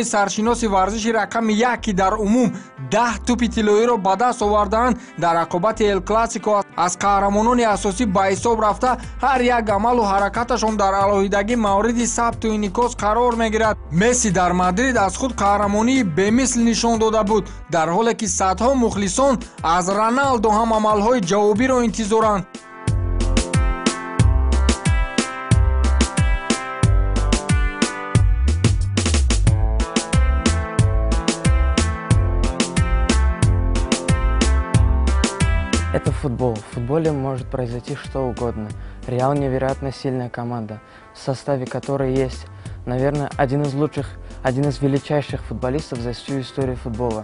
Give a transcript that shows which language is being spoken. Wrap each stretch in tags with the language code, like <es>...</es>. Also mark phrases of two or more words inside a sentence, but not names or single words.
<tg>саршиноси варзиши рақами 1 ки дар умум 10 тӯпи тиллоиро ба даст овардаанд дар рақобати Эл Классико аз қаҳрамонони асосӣ ба ҳисоб рафта ҳар як амалу ҳаракаташон дар алоҳидагӣ мавриди сабту инъикос қарор мегирад. Месси дар Мадрид аз худ қаҳрамонии бемисл нишон дода буд, дар ҳоле ки садҳо мухлисон аз Роналдо ҳам амалҳои ҷавобиро интизоранд.</tg> <ru>Это футбол. В футболе может произойти что угодно. Реал невероятно сильная команда, в составе которой есть, наверное, один из величайших футболистов за всю историю футбола.</ru>